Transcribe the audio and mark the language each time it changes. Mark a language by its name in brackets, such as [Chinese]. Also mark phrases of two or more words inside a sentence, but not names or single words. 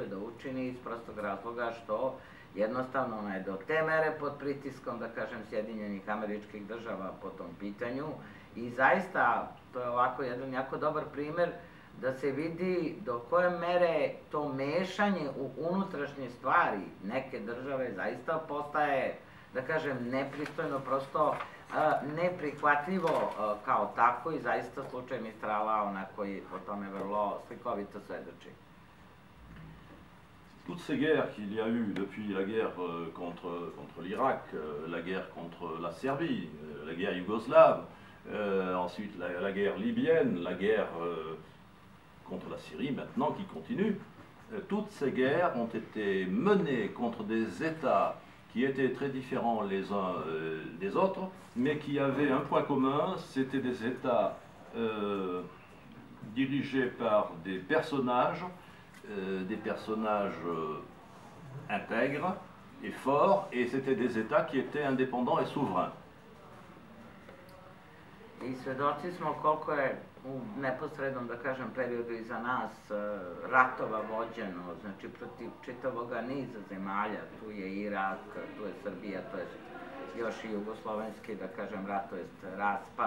[Serbian] da učini iz prostog razloga što jednostavno ona je do te mere pod pritiskom, da kažem, Sjedinjenih Američkih Država po tom pitanju i zaista to je ovako jedan jako dobar primer da se vidi do koje mere to mešanje u unutrašnje stvari neke države zaista postaje, da kažem, nepristojno, prosto neprihvatljivo kao tako i zaista slučaj Mistrala onako i o tome vrlo slikovito svedoči. [French] Toutes ces guerres qu'il y a eu depuis la guerre contre l'Irak, la guerre contre la Serbie, la guerre yougoslave, ensuite la guerre libyenne, la guerre contre la Syrie maintenant qui continue, toutes ces guerres ont été menées contre des États qui étaient très différents les uns des autres, mais qui avaient un point commun, c'était des États dirigés par des personnages intègres et forts, et c'était des États qui étaient indépendants et souverains. [Serbian] I svedoci smo koliko je u neposrednom, da kažem, periodu iza nas ratova vođeno, znači protiv čitavog niza zemalja, tu je Irak, tu je Srbija, to je još i jugoslovenski, da kažem, rat, to je raspad.